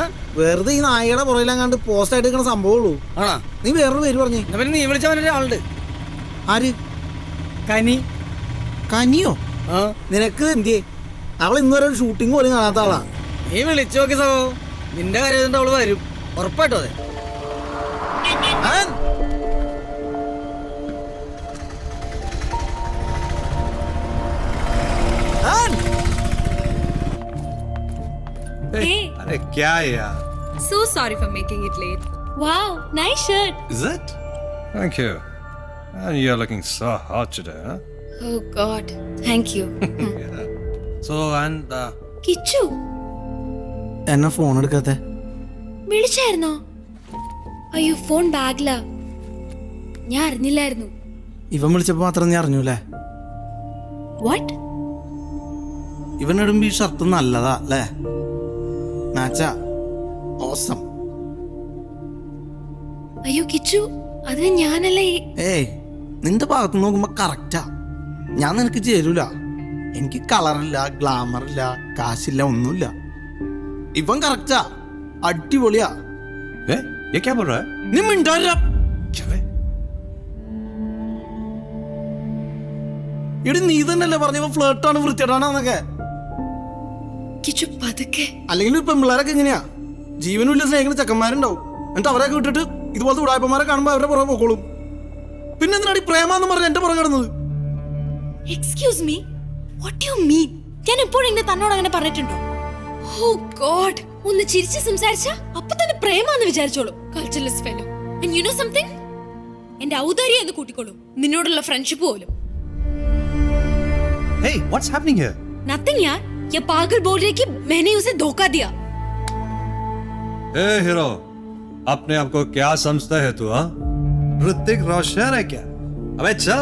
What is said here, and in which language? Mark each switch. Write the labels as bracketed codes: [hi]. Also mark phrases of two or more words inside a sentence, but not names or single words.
[ml] വെറുതെ ഈ നായയുടെ പുറയിലെങ്ങാണ്ട് പോസ്റ്റ് ആയിട്ട് നിൽക്കുന്ന സംഭവമുള്ളൂ. നീ വേറൊരു പേര് പറഞ്ഞേ. നീ വിളിച്ചവനൊരാളുണ്ട്. ആര്? കനി. കനിയോ? നിനക്ക് എന്തിയേ? അവൾ ഇന്നുവരെ ഒരു ഷൂട്ടിംഗ് പോലും കാണാത്ത ആളാ. നീ വിളിച്ചു നോക്കി സഹോ, നിന്റെ കാര്യം അവള് വരും ഉറപ്പായിട്ടോ. [en] Hey. [hi] अरे क्या है यार? [en] So sorry for making it late. Wow, nice shirt. Is it? Thank you. And you're looking so hot today, huh? Oh God, thank you. Yeah. So and [ml] കിച്ചു എന്നെ ഫോൺ എടുക്കാത്തെ? വിളിച്ചായിരുന്നോ? അയ്യോ ഫോൺ ബാഗിലാ, ഞാൻ അറിഞ്ഞില്ലായിരുന്നു. ഇവൻ വിളിച്ചപ്പോ മാത്രം നീ അറിഞ്ഞൂല്ലേ? വാട്ട്? ഇവനിടുമ്പോ ഈ ഷർട്ട് നല്ലതാ അല്ലേ? മാച്ചാ, ഓസം. അയ്യോ കിച്ചു, അതിന് ഞാനല്ലേ. നിന്റെ ഭാഗത്ത് നോക്കുമ്പോ കറക്റ്റാ. ഞാൻ നിനക്ക് ചേരൂല. എനിക്ക് കളറില്ല, ഗ്ലാമറില്ല, കാശില്ല, ഒന്നുമില്ല. ഇവൻ കറക്റ്റാ, അടിപൊളിയാ. [hi] ये क्या बोल रहा है? [ml] നീ മിണ്ടാതിരാ. എടി നീ തന്നെയല്ലേ പറഞ്ഞ ഫ്ലേർട്ടാണ്, വൃത്തിയായിട്ടാണെന്നൊക്കെ. കിച്ചു പതുക്കെ. അല്ലെങ്കിൽ ഇപ്പൊ പിള്ളേരൊക്കെ എങ്ങനെയാ? ജീവനുമില്ല സ്നേഹിക്കുന്ന ചെക്കന്മാരുണ്ടാവും. എന്നിട്ട് അവരെയൊക്കെ വിട്ടിട്ട് ഇതുപോലത്തെ ഉടായ്പന്മാരെ കാണുമ്പോ അവരുടെ പുറകെ പോക്കോളും. പിന്നെ എന്തിനാടി പ്രേമാന്ന് പറഞ്ഞ എന്റെ പുറകെ കിടന്നത്? [en] excuse me, what you mean? [ml] ഞാൻ എപ്പോഴെങ്കിലും തന്നോട് അങ്ങനെ പറഞ്ഞിട്ടുണ്ടോ? [en] oh God, [ml] ഒന്ന് ചിരിച്ച് സംസാരിച്ച അപ്പൊ തന്നെ പ്രേമാന്ന് വിചാരിച്ചോളൂ. [en] culturalist fellow. and you know something, [ml] എന്റെ ഔദാര്യം എന്ന് കൂട്ടിക്കോളൂ, നിന്നോടുള്ള ഫ്രണ്ട്ഷിപ്പ് പോലും. [en] Hey, what's happening here? [hi] नथिंग यार, ये पागल बोल रही है कि मैंने उसे धोखा दिया. Hey हीरो, अपने आप को क्या समझता है तू? हाँ, ऋतिक रोशन है क्या? अबे चल.